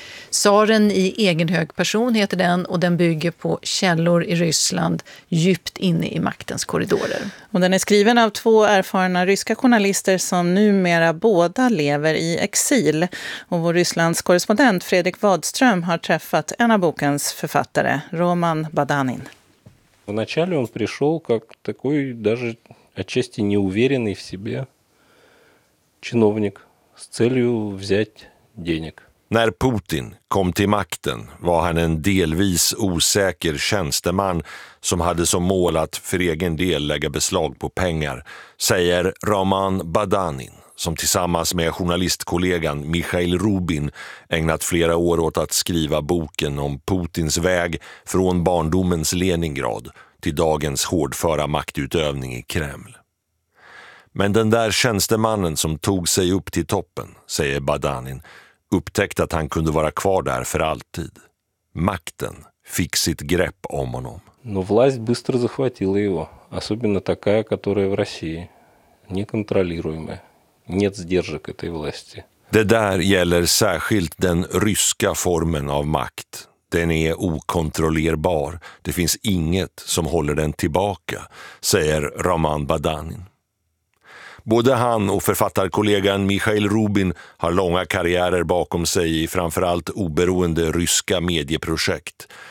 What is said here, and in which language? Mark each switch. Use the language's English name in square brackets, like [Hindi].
[Swedish] Tsaren i egen hög person heter den, och den bygger på källor i Ryssland djupt inne i maktens korridorer. Och den är skriven av 2 erfarna ryska journalister som numera båda lever i exil. Och vår Rysslands korrespondent Fredrik Wadström har träffat en av bokens författare, Roman Badanin. [Russian] В начале он пришёл как такой даже отчасти неуверенный в себе чиновник с целью взять денег. [Swedish] När Putin kom till makten var han en delvis osäker tjänsteman som hade som mål att för egen del lägga beslag på pengar, säger Roman Badanin, som tillsammans med journalistkollegan Mikhail Rubin ägnat flera år åt att skriva boken om Putins väg från barndomens Leningrad till dagens hårdföra maktutövning i Kreml. Men den där tjänstemannen som tog sig upp till toppen, säger Badanin, upptäckte att han kunde vara kvar där för alltid. Makten fick sitt grepp om honom. [Russian] Но власть быстро захватила его, особенно такая, которая в России неконтролируемая. Нет сдержек этой власти. [Swedish] Det där gäller särskilt den ryska formen av makt. Den är okontrollerbar. Det finns inget som håller den tillbaka, säger Roman Badanin. Både han och författarkollegan Mikhail Rubin har långa karriärer bakom sig i framförallt oberoende ryska medieprojekt.